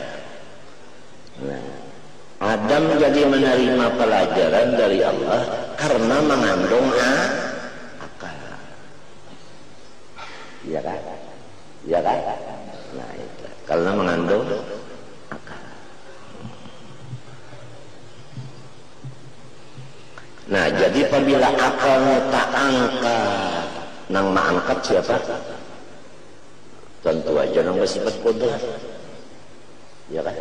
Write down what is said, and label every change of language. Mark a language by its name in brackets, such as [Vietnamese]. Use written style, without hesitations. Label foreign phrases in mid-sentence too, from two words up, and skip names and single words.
[Indonesian] Nah, Adam jadi menerima pelajaran dari Allah karena mengandung akal. Iya kan? ya kan? Nah itu karena mengandung akal. Nah jadi apabila akalnya tak angkat, nang mengangkat siapa? Tentu aja nang bersifat kodrat, ya kan?